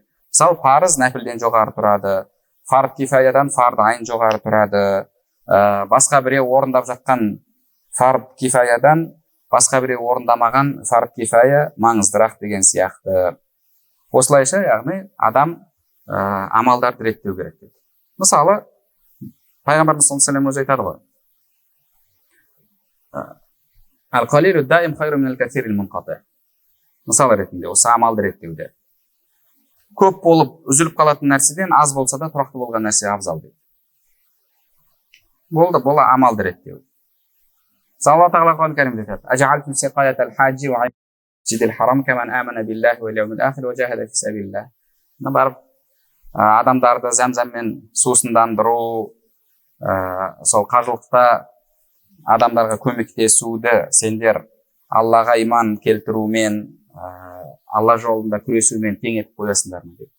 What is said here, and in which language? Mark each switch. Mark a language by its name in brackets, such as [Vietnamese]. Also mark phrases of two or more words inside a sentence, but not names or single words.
[Kazakh] Мысалы, парыз нәпілден жоғары тұрады, фард кифаядан [Arabic] فرض عين [Kazakh] жоғары тұрады, басқа біреу орындап жатқан фард кифаядан басқа біреу орындамаған [Arabic] فرض كفاية [Kazakh] маңыздырақ деген сияқты. Осылайша, яғни адам амалдарды реттеу керек дейді. Мысалы, пайғамбарымыз [Arabic] صلى الله عليه وسلم [Kazakh] өзі айтады ғой. [Arabic] القليل الدائم خير من الكثير المنقطع. [Kazakh] Мысалы ретінде, осы амалды реттеуде. Көп болып үзіліп қалатын нәрседен аз болса да тұрақты болған нәрсе абзал дейді. Бола амалды реттеу. Алла тағала Құран кәрімде айтады: [Arabic] "أجعلتم سقاية الحاج والمسجد الحرام كمن آمن بالله واليوم الآخر وجاهد في سبيل الله." [Kazakh] Барып адамдарды зәмзәммен сусындандыру, сол қажылықта адамдарға көмектесуді сендер Аллаға иман келтірумен, Алла жолында күресумен тең етіп қоясыңдар ма деп.